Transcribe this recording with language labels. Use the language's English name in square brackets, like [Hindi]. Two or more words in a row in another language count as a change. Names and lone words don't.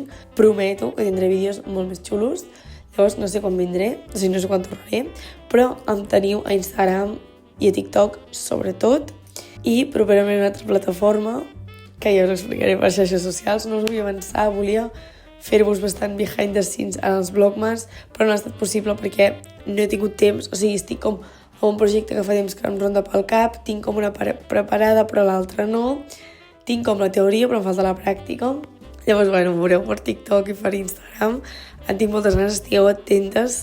[Catalan] Prometo que tindré vídeos molt més xulos. Llavors no sé quan vindré, o sigui, no sé quan tornaré, però em teniu a Instagram i a TikTok sobretot, i properament una altra plataforma que ja us explicaré per xarxes socials. No us vull avançar, volia fer-vos bastant [English] behind the scenes [Catalan] en els Vlogmas, però no ha estat possible perquè no he tingut temps, o sigui, estic com a un projecte que fa temps que em ronda pel cap, tinc com una preparada però l'altra no, tinc com la teoria però em falta la pràctica. Llavors, bueno, em veureu per TikTok i per Instagram. En tinc moltes ganes, estigueu atentes.